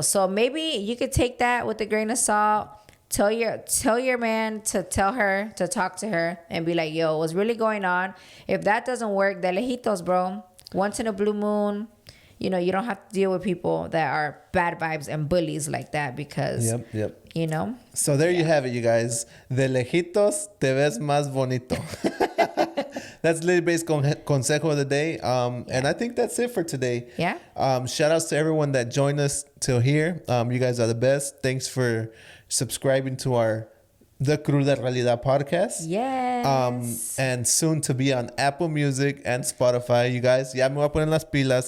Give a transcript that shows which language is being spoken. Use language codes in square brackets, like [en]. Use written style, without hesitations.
[en] So maybe you could take that with a grain of salt. Tell your man to tell her, to talk to her and be like, yo, what's really going on? If that doesn't work, the lejitos, bro. Once in a blue moon, you know, you don't have to deal with people that are bad vibes and bullies like that because, you know. So there you have it, you guys. [es] De lejitos te ves más bonito. [en] That's Lily Bay's consejo of the day. And I think that's it for today. Yeah. Shout outs to everyone that joined us till here. You guys are the best. Thanks for subscribing to our The Cruda Realidad podcast. Yes. And soon to be on Apple Music and Spotify. You guys, [es] ya me voy a poner las pilas.